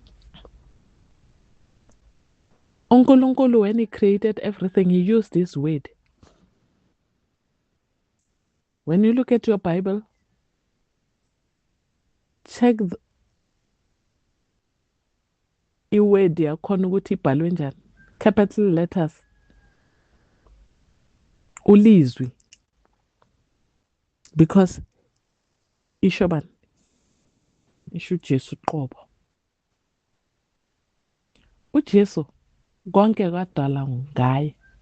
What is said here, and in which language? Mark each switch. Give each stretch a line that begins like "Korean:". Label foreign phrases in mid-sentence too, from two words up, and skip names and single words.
English: uNkulunkulu, when he created everything, he used his word. When you look at your Bible, check
North Ndebele: i-word yakhona ukuthi ibhalwe njani.
English: Capital letters.
North Ndebele: Ulizwi. Because isho bani? Isho uJesu qobo. uJesu konke kwadala ngaye.